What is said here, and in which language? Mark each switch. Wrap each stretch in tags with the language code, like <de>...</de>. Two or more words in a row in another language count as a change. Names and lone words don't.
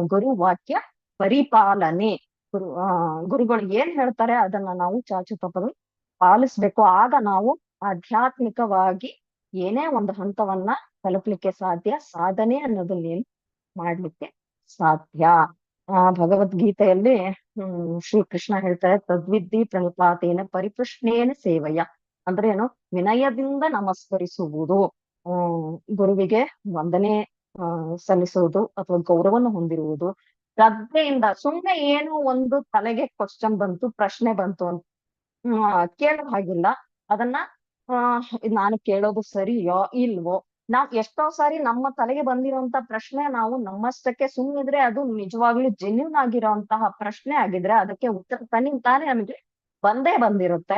<kn>ಗುರು ವಾಕ್ಯ ಪರಿಪಾಲನೆ, ಗುರುಗಳು ಏನ್ ಹೇಳ್ತಾರೆ ಅದನ್ನ ನಾವು ಚಾಚು ತಪ್ಪದೆ ಪಾಲಿಸ್ಬೇಕು. ಆಗ ನಾವು ಆಧ್ಯಾತ್ಮಿಕವಾಗಿ ಏನೇ ಒಂದು ಹಂತವನ್ನ ತಲುಪಲಿಕ್ಕೆ ಸಾಧ್ಯ, ಸಾಧನೆ ಅನ್ನೋದನ್ನ ಮಾಡ್ಲಿಕ್ಕೆ ಸಾಧ್ಯ. ಭಗವದ್ಗೀತೆಯಲ್ಲಿ ಶ್ರೀ ಕೃಷ್ಣ ಹೇಳ್ತಾರೆ,</kn> <sa>ತದ್ವಿದ್ಧಿ ಪ್ರಣಿಪಾತೇನ ಪರಿಪೃಷ್ಣೇನ ಸೇವಯ</sa> <kn>ಅಂದ್ರೆ ಏನು, ವಿನಯದಿಂದ ನಮಸ್ಕರಿಸುವುದು, ಗುರುವಿಗೆ ವಂದನೆ ಸಲ್ಲಿಸುವುದು ಅಥವಾ ಗೌರವವನ್ನು ಹೊಂದಿರುವುದು, ಶ್ರದ್ಧೆಯಿಂದ. ಸುಮ್ಮನೆ ಏನೋ ಒಂದು ತಲೆಗೆ ಕ್ವಶನ್ ಬಂತು, ಪ್ರಶ್ನೆ ಬಂತು ಅಂತ ಕೇಳೋ ಹಾಗಿಲ್ಲ. ಅದನ್ನ ನಾನು ಕೇಳೋದು ಸರಿಯೋ ಇಲ್ವೋ, ನಾವ್ ಎಷ್ಟೋ ಸಾರಿ ನಮ್ಮ ತಲೆಗೆ ಬಂದಿರೋಂತ ಪ್ರಶ್ನೆ ನಾವು ನಮ್ಮಷ್ಟಕ್ಕೆ ಸುಮ್ಮನಿದ್ರೆ ಅದು ನಿಜವಾಗ್ಲೂ ಜೆನ್ಯೂನ್ ಆಗಿರೋಂತಹ ಪ್ರಶ್ನೆ ಆಗಿದ್ರೆ ಅದಕ್ಕೆ ಉತ್ತರ ತಾನೇ ನಮಗೆ ಬಂದೇ ಬಂದಿರುತ್ತೆ.</kn>